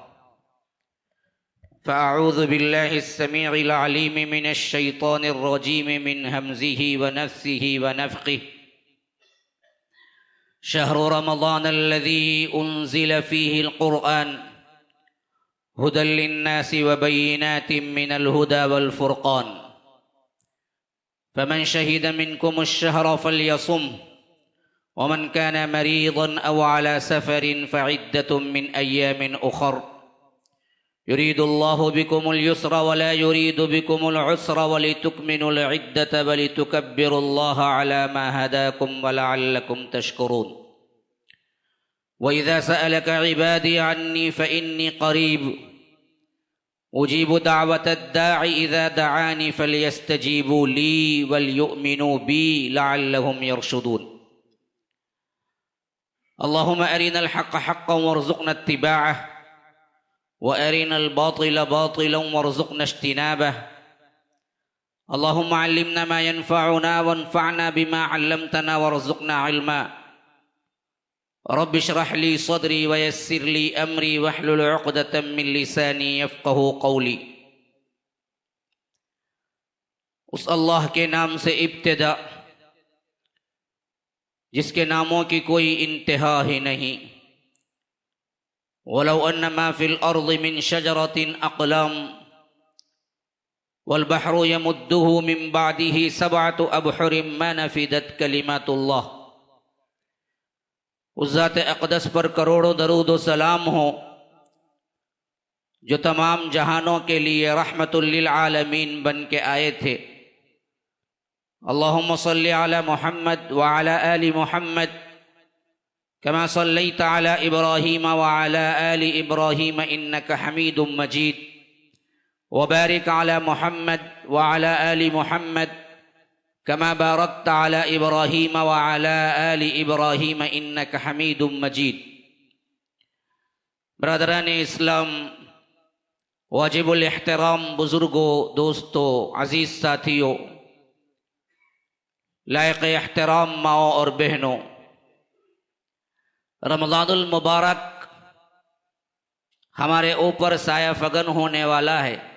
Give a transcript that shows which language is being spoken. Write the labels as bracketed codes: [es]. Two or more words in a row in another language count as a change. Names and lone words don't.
[ar] فأعوذ بالله السميع العليم من الشيطان الرجيم من همزه ونفسه ونفخه. شهر رمضان الذي أنزل فيه القرآن هدى للناس وبينات من الهدى والفرقان. فمن شهد منكم الشهر فليصم ومن كان مريضا أو على سفر فعدة من أيام أخر. يريد الله بكم اليسر ولا يريد بكم العسر ولتكملوا العدة ولتكبروا الله على ما هداكم ولعلكم تشكرون. وإذا سألك عبادي عني فإني قريب أجيب دعوة الداع إذا دعان فليستجيبوا لي وليؤمنوا بي لعلهم يرشدون. اللهم أرنا الحق حقا وارزقنا اتباعه وأرنا الباطل باطلا وارزقنا اجتنابه. اللهم علمنا ما ينفعنا وانفعنا بما علمتنا وارزقنا علما. رب اشرح لي صدري ويسر لي أمري واحلل عقدة من لساني يفقهوا قولي. [ur] اس اللہ کے نام سے ابتدا جس کے ناموں کی کوئی انتہا ہی نہیں. [ar] ولو أن ما في الأرض من شجرة أقلام والبحر يمده من بعده سبعة أبحر ما نفدت كلمات الله. [ur] اس ذات اقدس پر کروڑوں درود و سلام ہو جو تمام جہانوں کے لیے [ar] رحمة للعالمين [ur] بن کے آئے تھے. [ar] اللهم صل على محمد وعلى آل محمد كما صليت على إبراهيم وعلى آل إبراهيم إنك حميد مجيد وبارك على محمد وعلى آل محمد كما باركت على إبراهيم وعلى آل إبراهيم إنك حميد مجيد. [ur] برادران اسلام، واجب الاحترام بزرگوں، دوستوں، عزیز ساتھیوں، لائق احترام ماؤ اور بہنوں، رمضان المبارک ہمارے اوپر سایہ فگن ہونے والا ہے.